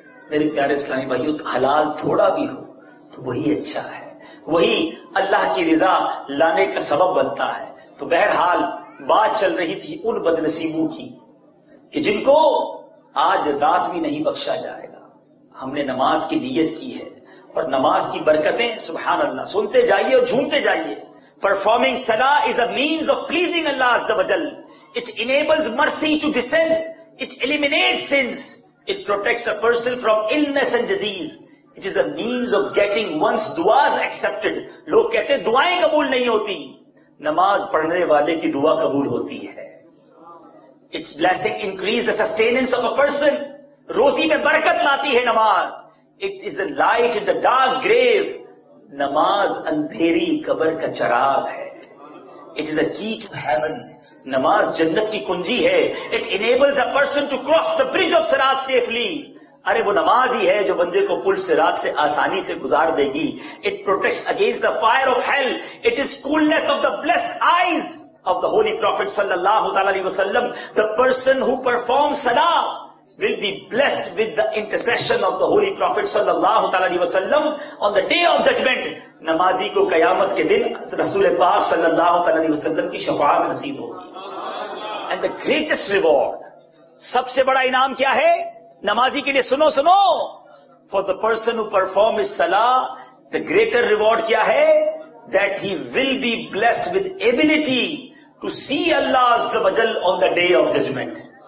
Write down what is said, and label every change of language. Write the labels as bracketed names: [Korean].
[Urdu] میرے پیارے اسلامی بھائیوں، حلال تھوڑا بھی ہو تو وہی اچھا ہے، وہی اللہ کی رضا لانے کا سبب بنتا ہے. تو بہرحال بات چل رہی تھی ان بد نصیبوں کی کہ جن کو آج رات بھی نہیں بخشا جائے گا. ہم نے نماز کی نیت کی ہے اور نماز کی برکتیں سبحان اللہ سنتے جائیے اور جھومتے جائیے. [English] Performing salah is a means of pleasing Allah Azza wa Jal. It enables mercy to descend. It eliminates sins. It protects a person from illness and disease. It is a means of getting one's du'as accepted. [Urdu] لوگ کہتے ہیں دعائیں قبول نہیں ہوتی، نماز پڑھنے والے کی دعا قبول ہوتی ہے. [English] Its blessing increase the sustenance of a person. [Urdu] روزی میں برکت لاتی ہے نماز. [English] It is a light in the dark grave. [Urdu] نماز اندھیری قبر کا چراغ ہے. [English] It is a key to heaven. [Urdu] نماز جنت کی کنجی ہے. [English] It enables a person to cross the bridge of Sirat safely. [Urdu] ارے وہ نماز ہی ہے جو بندے کو پل صراط سے آسانی سے گزار دے گی. [English] It protects against the fire of hell. It is coolness of the blessed eyes of the Holy Prophet sallallahu alaihi wasallam. The person who performs salah will be blessed with the intercession of the Holy Prophet sallallahu alaihi wasallam on the day of judgment. [Urdu] نمازی کو قیامت کے دن رسول پاک صلی اللہ علیہ وسلم کی شفاعت نصیب ہوگی. [English] And the greatest reward, [Urdu] سب سے بڑا انعام کیا ہے نمازی کے لیے؟ سنو سنو. [English] For the person who performs his salah, the greater reward [Urdu] کیا ہے؟ [English] That he will be blessed with ability to see Allah Azza wa Jal on the day of judgment.